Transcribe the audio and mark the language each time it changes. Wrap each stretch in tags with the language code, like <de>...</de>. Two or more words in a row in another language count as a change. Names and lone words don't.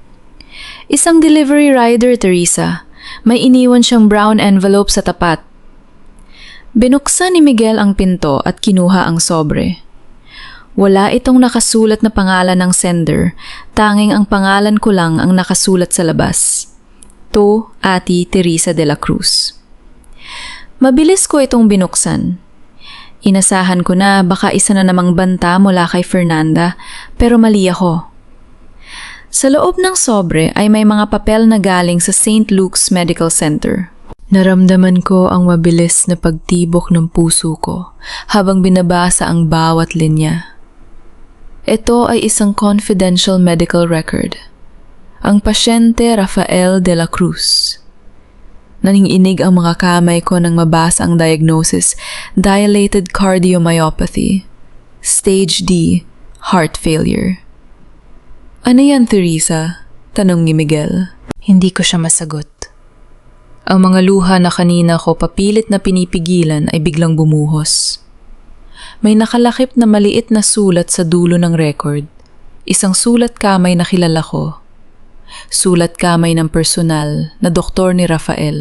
<tl>Isang delivery rider, Teresa. May iniwan siyang brown envelope sa tapat. Binuksan ni Miguel ang pinto at kinuha ang sobre. Wala itong nakasulat na pangalan ng sender, tanging ang pangalan ko lang ang nakasulat sa labas. To Ati Teresa de la Cruz. Mabilis ko itong binuksan. Inasahan ko na baka isa na namang banta mula kay Fernanda, pero mali ako. Sa loob ng sobre ay may mga papel na galing sa St. Luke's Medical Center. Naramdaman ko ang mabilis na pagtibok ng puso ko habang binabasa ang bawat linya. Ito ay isang</tl> <en>confidential medical record.</en> <tl>Ang pasyente Rafael de la Cruz. Naninginig ang mga kamay ko nang mabasa ang diagnosis,</tl> <en>dilated cardiomyopathy, stage D, heart failure.</en> <tl>Ano yan, Teresa? Tanong ni Miguel. Hindi ko siya masagot. Ang mga luha na kanina ko papilit na pinipigilan ay biglang bumuhos. May nakalakip na maliit na sulat sa dulo ng record. Isang sulat kamay na kilala ko. Sulat kamay ng personal na doktor ni Rafael.</tl>